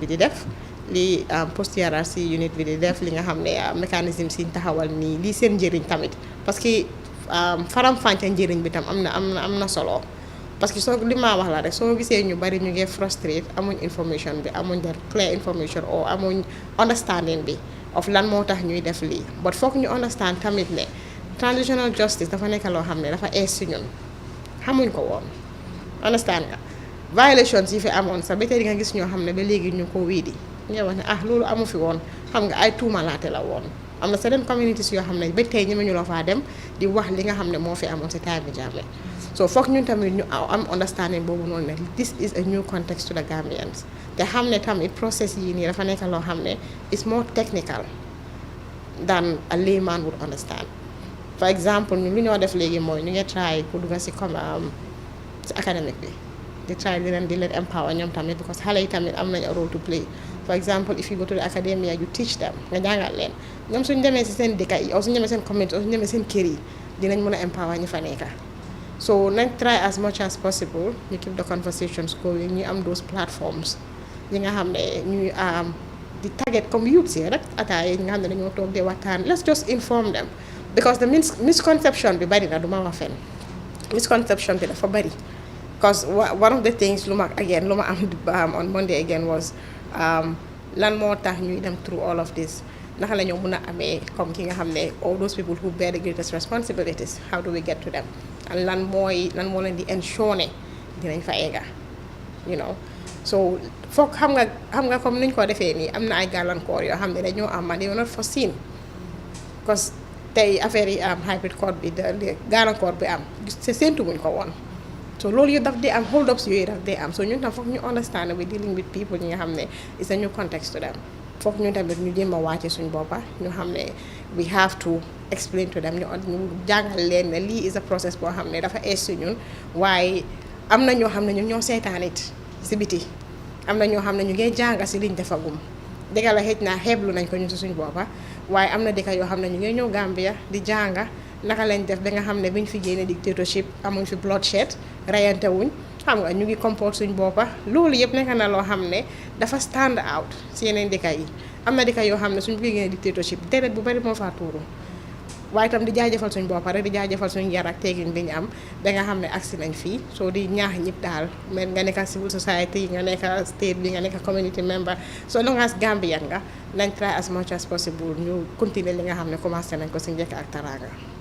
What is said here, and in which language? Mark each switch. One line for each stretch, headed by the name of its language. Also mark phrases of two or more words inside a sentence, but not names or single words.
Wolof: di def li post TRRC unit bi di def li nga xam ne mécanisme si taxawal nii lii seen njëriñ tamit
French: parce que
Wolof: faram-fàcce njëriñ bi tam am na solo
French: parce que
Wolof: soo li ma wax la rek soo gisee ñu bari ñu ngi frustrate amuñ information bi amuñ
English: the clear information or
Wolof: amuñ understanding bi of lan moo tax ñuy def lii but foog ñu understand tamit ne
English: transitional justice
Wolof: dafa nekk loo xam ne dafa ees si ñun xamuñ ko woon understand nga violations yi fi amoon sax ba tey di nga gis ñoo xam ne ba léegi ñu ko wiidi nga wax ne loolu amu fi woon xam nga ay tuumalaate la woon am na certain communities yoo xam ne ba tey ñeme ñu la faa dem di wax li nga xam ne moo fi amoon si time bi Jammeh so foog ñun tamit ñu am understanding boobu noonu ne
English: this is a new context to the Gambians
Wolof: te xam ne tamit process yi nii dafa nekk loo xam ne
English: is more technical than a layman would understand for example
Wolof: ñun lu ñoo def léegi mooy ñu ngi try pour dugga si comme si academique bi di try di leen empower ñoom tamit because xale yi tamit am
English: nañ a role to play for example if you go to the academia you teach them
Wolof: nga jàngal leen ñoom suñu demee si seen dëkk yi suñu demee seen community suñu demee seen kër yi dinañ mën a empower ñi fa nekka so nañ
English: try as much as possible
Wolof: ñu
English: keep the conversations going
Wolof: ñu am
English: those platforms
Wolof: yi nga xam ne ñuy di target comme youth si rek ataaya yi nga xam ne dañoo toog di waxtaan
English: let's just inform them because the misconception
Wolof: bi bari na du ma wax fenn misconception bi dafa bari
English: because one of the things
Wolof: lu ma am
English: on Monday again was
Wolof: lan moo tax ñuy dem
English: through all of this
Wolof: naka la ñoo mën a amee comme ki nga xam ne
English: all those people who bear the greatest responsibilities how do we get to them and
Wolof: lan moo leen di ensure ne dinañ fa egga
English: you know
Wolof: so foog xam nga comme niñ ko defee nii am na ay gàllankoor yoo xam ne dañoo am
English: and they were not foreseen because
Wolof: tey affaire yi am
English: hybrid code
Wolof: bi gàllankoor bi am séentu wuñ ko woon so loolu yëpp daf dee am
English: hold ups
Wolof: yooyu daf dee am so ñun tam foog ñu understand
English: we dealing with people
Wolof: ñi nga xam ne
English: it's a new context to them
Wolof: foog ñu tamit ñu jéem a wàcce suñ boppa ñu xam ne
English: we have to explain to them
Wolof: ñu jàngal leen ne lii
English: is a process
Wolof: boo xam ne dafa ees si ñun waaye am na ñoo xam ne ñun ñoo seetaan it si biti am na ñoo xam ne ñu ngi jàng si liñ defagum dëgg la xëj naa xeeblu nañ ko ñun si suñ boppa waaye am na dëkk yoo xam ne ñu ngi ñëw Gambia di jànga naka lañ def ba nga xam ne biñ fi génne dictatorship amuñ fi bloodshed reyante wuñ xam nga ñu ngi comporte suñ boppa loolu yëpp nekk na loo xam ne dafa
English: stand out
Wolof: si yeneen dëkk yi am na dëkk yoo xam ne suñ bëggee génne dictatorship deret bu bari moo faa tuuru waaye itam di jaajëfal suñ boppa rek di jaajëfal suñ yar ak teegin bi ñu am ba nga xam ne agsi nañ fii soo di ñaax ñëpp daal mais nga nekk
English: civil society
Wolof: nga nekk state bi nga nekk
English: community member so long as
Wolof: Gambian nga nañ try as much as possible ñu continuer li nga xam ne commencé nañ ko si njëkk ak taraanga